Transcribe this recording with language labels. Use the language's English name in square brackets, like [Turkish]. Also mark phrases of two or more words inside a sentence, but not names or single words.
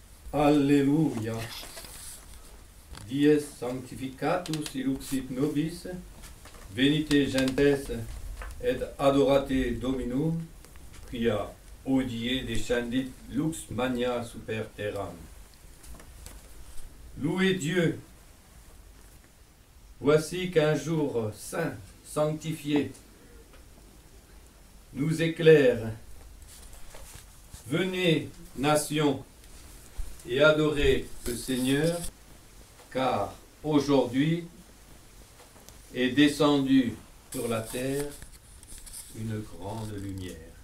[Latin] Alleluia. Dies sanctificatus illuxit nobis, venite gentes et adorate Dominum, quia odie descendit lux magna super terram. [French] Louez Dieu. Voici qu'un jour saint, sanctifié, nous éclaire. Venez, nations, et adorez le Seigneur, car aujourd'hui est descendue sur la terre une grande lumière.